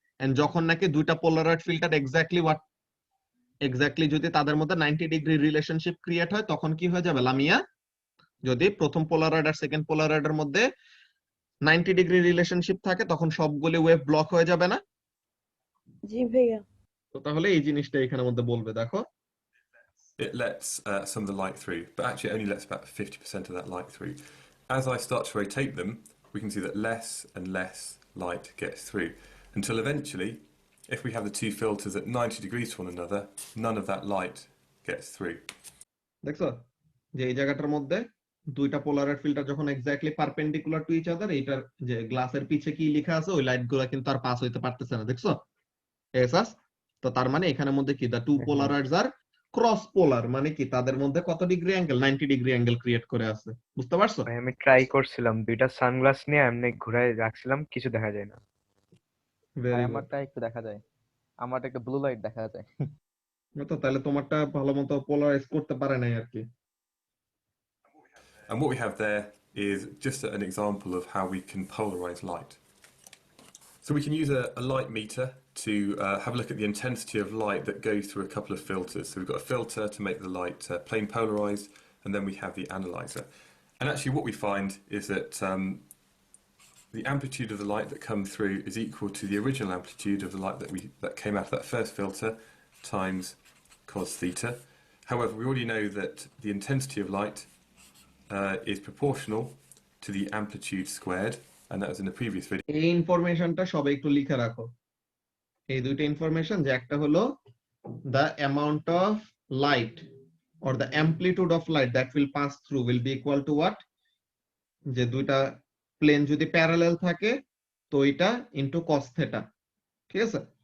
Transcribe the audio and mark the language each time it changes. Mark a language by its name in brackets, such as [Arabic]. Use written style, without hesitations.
[Bangla] And যখন নাকি দুইটা পোলারয়েড ফিল্টার এক্স্যাক্টলি যদি তাদের মধ্যে 90 ডিগ্রি রিলেশনশিপ ক্রিয়েট হয়, তখন কি হয়ে যাবে লামিয়া, যদি প্রথম পোলারয়েড আর সেকেন্ড পোলারয়েডের মধ্যে 90 ডিগ্রি রিলেশনশিপ থাকে, তখন সবগুলি ওয়েভ ব্লক হয়ে যাবে না? জি ভাইয়া। তো তাহলে এই জিনিসটা এখানের মধ্যে বলবে, দেখো [English] It lets some of the light through, but actually it only lets about 50% of that light through. As I start to rotate them, we can see that less and less light gets through, until eventually, if we have the two filters at 90 degrees to one another, none of that light gets through. [Bangla] দেখছো যে এই জায়গাটার মধ্যে দুইটা Polaroid filter যখন exactly [English] perpendicular to each other, [Bangla] এইটার যে গ্লাসের পিছে কি লেখা আছে ওই লাইট গুলা কিন্তু আর পাস হইতে পারতেছে না। দেখছো এহসাস? তো তার মানে এখানের মধ্যে কি, [English] the two polaroids are [Bangla] ক্রস পোলার মানে কি তাদের মধ্যে কত degree angle 90 degree angle create করে আছে, বুঝতে পারছো? ভাই আমি ট্রাই করছিলাম, দুইটা সানগ্লাস নিয়ে এমনি ঘুরায় রাখছিলাম, কিছু দেখা যায় না। ভাই ভেরি গুড। আমারটা একটু দেখা যায়, আমারটা একটু ব্লু লাইট দেখা যায়। তো তাহলে তোমারটা ভালো মতো পোলারাইজ করতে পারে নাই আর কি। [English] And what we have there is just an example of how we can polarize light. So we can use a light meter to have a look at the intensity of light that goes through a couple of filters. So we've got a filter to make the light plane polarized, and then we have the analyzer. And actually what we find is that the amplitude of the light that comes through is equal to the original amplitude of the light that came out of that first filter times cos theta. However, we already know that the intensity of light is proportional to the amplitude squared, and that was in the previous video. [Bangla] এই ইনফরমেশনটা সবাই একটু লিখে রাখো, এই দুইটা information, যে একটা হলো [English] the amount of light or the amplitude of light that will pass through will be equal to what, [Bangla] যে দুইটা প্লেন যদি প্যারালাল থাকে তো এটা ইনটু cos থিটা, ঠিক আছে?